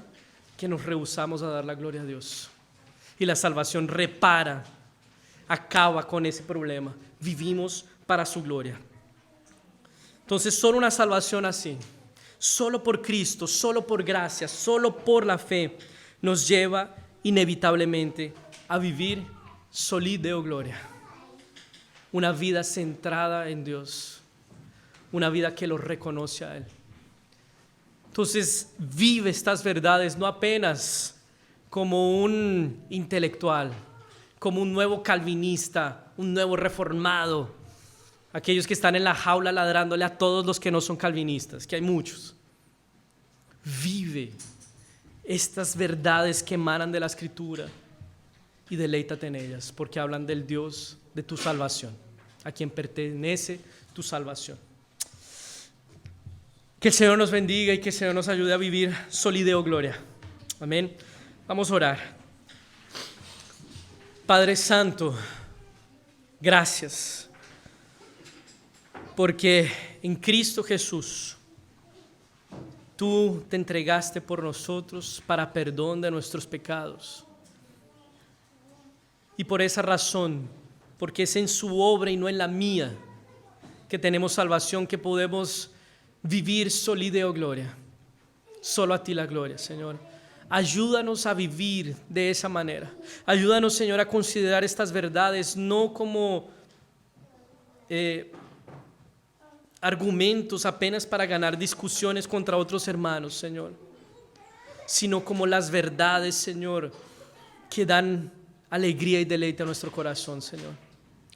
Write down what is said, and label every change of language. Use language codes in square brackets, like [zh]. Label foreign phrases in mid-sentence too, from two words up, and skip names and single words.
[es] Que nos rehusamos a dar la gloria a Dios. Y la salvación repara, acaba con ese problema. Vivimos para su gloria. Entonces, solo una salvación así, solo por Cristo, solo por gracia, solo por la fe, nos lleva inevitablemente a vivir [la] soli Deo gloria. [es] Una vida centrada en Dios, una vida que lo reconoce a Él. Entonces, vive estas verdades no apenas como un intelectual, como un nuevo calvinista, un nuevo reformado, aquellos que están en la jaula ladrándole a todos los que no son calvinistas, que hay muchos. Vive estas verdades que emanan de la Escritura y deleítate en ellas, porque hablan del Dios de tu salvación, a quien pertenece tu salvación. Que el Señor nos bendiga y que el Señor nos ayude a vivir [la] soli Deo gloria. [es] Amén. Vamos a orar. Padre Santo, gracias, porque en Cristo Jesús tú te entregaste por nosotros para perdón de nuestros pecados. Y por esa razón, porque es en su obra y no en la mía que tenemos salvación, que podemos vivir [la] soli Deo gloria. [es] Solo a ti la gloria, Señor. Ayúdanos a vivir de esa manera. Ayúdanos, Señor, a considerar estas verdades no como argumentos apenas para ganar discusiones contra otros hermanos, Señor, sino como las verdades, Señor, que dan alegría y deleite a nuestro corazón, Señor.